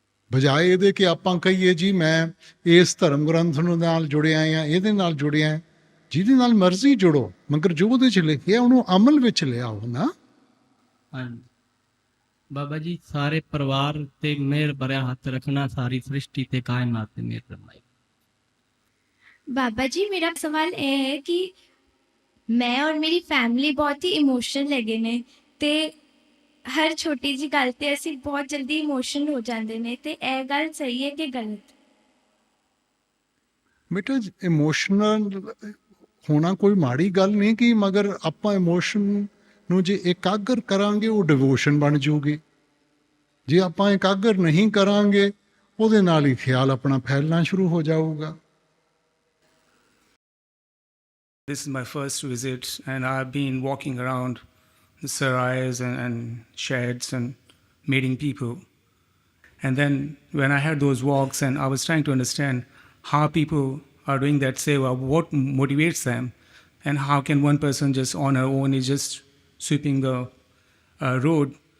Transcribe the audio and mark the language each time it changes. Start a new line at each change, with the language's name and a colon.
Punjabi: ਬਜਾਏ ਇਹਦੇ ਕਿ ਆਪਾਂ ਕਹੀਏ ਜੀ ਮੈਂ ਇਸ ਧਰਮ ਗ੍ਰੰਥ ਨੂੰ ਨਾਲ ਜੁੜਿਆ ਜਾਂ ਇਹਦੇ ਨਾਲ ਜੁੜਿਆ। ਜਿਹਦੇ ਨਾਲ ਮਰਜ਼ੀ ਜੁੜੋ, ਮਗਰ ਜੋ ਉਹਦੇ 'ਚ ਲਿਖਿਆ ਉਹਨੂੰ ਅਮਲ ਵਿੱਚ ਲਿਆਓ ਨਾ। ਹਾਂਜੀ ਬਾਬਾ ਜੀ, ਸਾਰੇ ਪਰਿਵਾਰ ਤੇ ਮਿਹਰ ਭਰਿਆ ਹੱਥ ਰੱਖਣਾ, ਸਾਰੀ ਸ੍ਰਿਸ਼ਟੀ ਤੇ ਕਾਇਨਾਤ ਤੇ ਮਿਹਰ ਫਰਮਾਏ। बाबा जी मेरा सवाल ये है कि मैं और मेरी फैमिली बहुत ही इमोशनल हैगे ने ते हर छोटी जी गल ते असीं बहुत जल्दी इमोशनल हो जाते ने ते यह गल सही है कि गलत? ਬੇਟਾ ਇਮੋਸ਼ਨਲ ਹੋਣਾ ਕੋਈ ਮਾੜੀ ਗੱਲ ਨਹੀਂ ਕਿ, ਮਗਰ ਆਪਾਂ ਇਮੋਸ਼ਨ ਨੂੰ ਜੇ ਇਕਾਗਰ ਕਰਾਂਗੇ ਉਹ ਡਿਵੋਸ਼ਨ ਬਣ ਜਾਊਗੀ। ਜੇ ਆਪਾਂ ਇਕਾਗਰ ਨਹੀਂ ਕਰਾਂਗੇ ਉਹਦੇ ਨਾਲ ਹੀ ਖਿਆਲ ਆਪਣਾ ਫੈਲਣਾ ਸ਼ੁਰੂ ਹੋ ਜਾਊਗਾ।
English: This is my first visit, and I've been walking around the sarais and sheds and meeting people. And then when I had those walks and I was trying to understand how people are doing that seva, what motivates them, and how can one person just on her own is just sweeping the road.